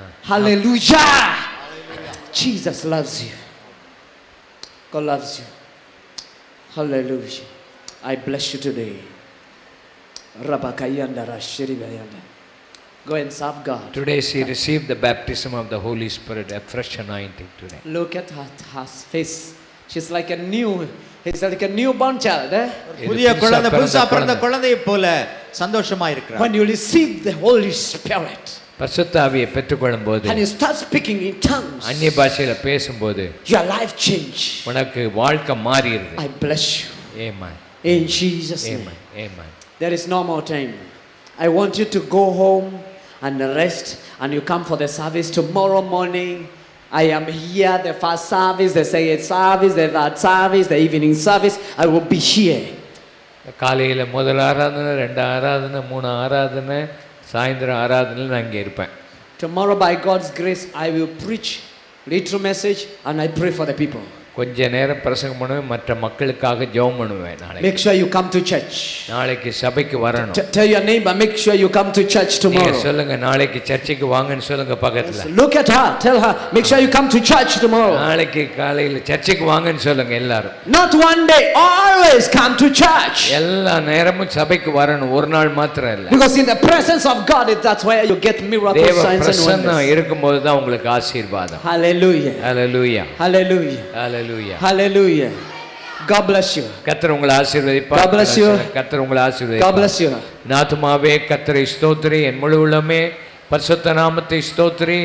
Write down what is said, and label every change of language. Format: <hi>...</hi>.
<en>Hallelujah. Jesus loves you. God loves you. Hallelujah. I bless you today. Rabakayanda Rashiribayanda. Go and serve God. Today she received the baptism of the Holy Spirit, a fresh anointing today. Look at her face. She's like a newborn child.</en> <ta>புதிய குழந்தை, புதுசா பிறந்த குழந்தையை போல சந்தோஷமா இருக்கிறார்.</ta> <en>When you receive the Holy Spirit</en> <ta>பரிசுத்த ஆவியை பெற்றுக்கொள்ளும் போது,</ta> <en>and you start speaking in tongues,</en> <ta>அந்நிய பாஷையில பேசும்போது</ta> <en>your life change.</en> <ta>உனக்கு வாழ்க்கை மாறிடுது.</ta> <en>I bless you. Amen. In Jesus' name. Amen. Amen. There is no more time. I want you to go home and rest, and you come for the service tomorrow morning. I am here, the first service, the second service, the third service, the evening service. I will be here.</en> <ta>காலையில் முதல் ஆராதனை, 2 ஆராதனை, 3 ஆராதனை, சாயந்தரம் ஆராதனையில் நான் இங்கே இருப்பேன்.</ta> <en>Tomorrow, by God's grace, I will preach little message and I pray for the people.</en> <ta>கொஞ்ச நேரம் பிரசங்கம் பண்ணுவேன், மற்ற மக்களுக்காக ஜெபம் பண்ணுவேன். நாளைக்கு</ta> <en>Make sure you come to church.</en> <ta>நாளைக்கு சபைக்கு வரணும்.</ta> <en>Tell your neighbor, make sure you come to church</en> <ta>நீங்க</ta> <en>tomorrow.</en> <ta>சொல்லுங்க, நாளைக்கு சர்ச்சுக்கு வாங்கன்னு சொல்லுங்க பக்கத்துல.</ta> <en>Look at her, tell her, make sure you come to church tomorrow.</en> <ta>நாளைக்கு காலையில் சர்ச்சுக்கு வாங்கன்னு சொல்லுங்க எல்லாரும்.</ta> <en>Not one day, always come to church.</en> <ta>எல்லா நேரமும் சபைக்கு வரணும், ஒரு நாள் மாத்திரம் இல்ல.</ta> <en>Because in the presence of God, that's where you get miracles,</en> <ta>தேவ</ta> <en>signs and</en> <ta>பிரசன்னம்</ta> <en>wonders.</en> <ta>இருக்கும்போது தான் உங்களுக்கு ஆசீர்வாதம்.</ta> <en>Hallelujah. ஹalleluya. Hallelujah. ஹalleluya. Hallelujah. God bless you.</en> <ta>கர்த்தர் உங்களை ஆசீர்வதிப்பார்.</ta> <en>God bless you.</en> <ta>கர்த்தர் உங்களை</ta> <en>God</en> <ta>ஆசீர்வதிப்பார்.</ta> <en>bless you.</en> <ta>என் ஆத்துமாவே கர்த்தரை ஸ்தோத்திரி, என் முழு உள்ளமே பரிசுத்த நாமத்தை ஸ்தோத்திரி.</ta>